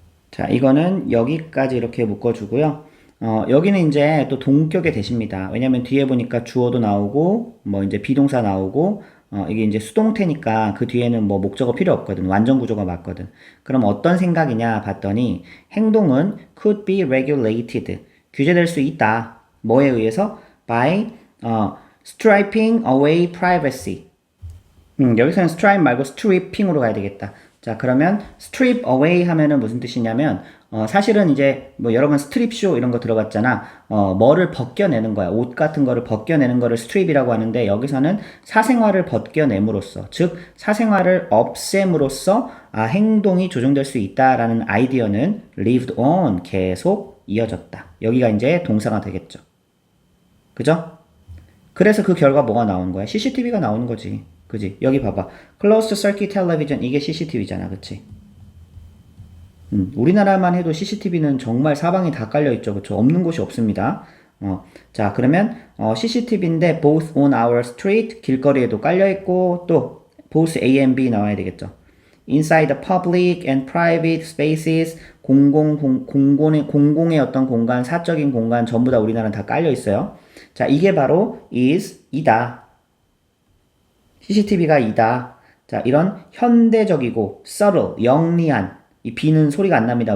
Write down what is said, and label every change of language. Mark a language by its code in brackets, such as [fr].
[ko] 자, 이거는 여기까지 이렇게 묶어주고요. 여기는 이제 또 동격의 대시입니다. 왜냐면 뒤에 보니까 주어도 나오고, 뭐 이제 비동사 나오고, 이게 이제 수동태니까 그 뒤에는 뭐 목적어 필요 없거든. 완전 구조가 맞거든. 그럼 어떤 생각이냐 봤더니 행동은 could be regulated. 규제될 수 있다. 뭐에 의해서? [en] By stripping away privacy. [ko] 여기서는 stripe 말고 stripping으로 가야 되겠다. 자, 그러면 strip away 하면은 무슨 뜻이냐면, 사실은 이제 뭐 여러 번 스트립 쇼 이런 거 들어봤잖아. 뭐를 벗겨내는 거야. 옷 같은 거를 벗겨내는 거를 스트립이라고 하는데, 여기서는 사생활을 벗겨냄으로써, 즉, 사생활을 없앰으로써, 행동이 조정될 수 있다라는 아이디어는 lived on, 계속 이어졌다. 여기가 이제 동사가 되겠죠. 그죠? 그래서 그 결과 뭐가 나오는 거야? CCTV가 나오는 거지. 그지? 여기 봐봐. [en] Closed Circuit Television, 이게 CCTV잖아. [ko] 그치? 우리나라만 해도 CCTV는 정말 사방이 다 깔려있죠. 그쵸? 없는 곳이 없습니다. 자, 그러면, CCTV인데, both on our street, 길거리에도 깔려있고, 또, both A and B 나와야 되겠죠. Inside the public and private spaces, 공공의 어떤 공간, 사적인 공간, 전부 다 우리나라는 다 깔려있어요. 자, 이게 바로 이다. CCTV가 이다. 자, 이런 현대적이고 subtle, 영리한, 이 B는 소리가 안 납니다.